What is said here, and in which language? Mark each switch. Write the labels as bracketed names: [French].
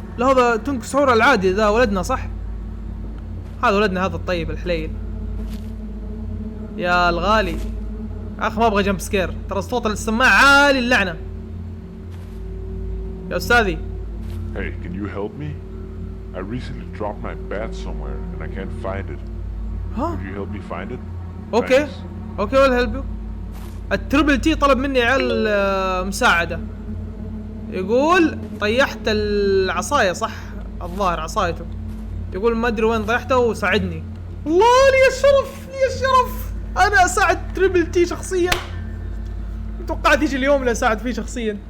[Arabic] لا هذا تنك سحور العادي ذا ولدنا صح؟ هذا ولدنا هذا الطيب الحليل يا الغالي. اخ ما ابغى جمب سكير، ترى صوت السماعة عالي اللعنة. يا استاذي [English] Hey, can you help me? I recently dropped my bat somewhere and I can't find it. ها Could you help me find it? Okay Thanks. Okay will help you. [Arabic] التربل تي طلب مني عيال مساعدة. يقول طيحت العصاية صح؟ الظاهر عصايته. يقول ما ادري وين طيحته وساعدني. الله لي الشرف لي الشرف. انا اساعد تربل تي شخصيا. توقعت يجي اليوم اللي اساعد فيه شخصيا.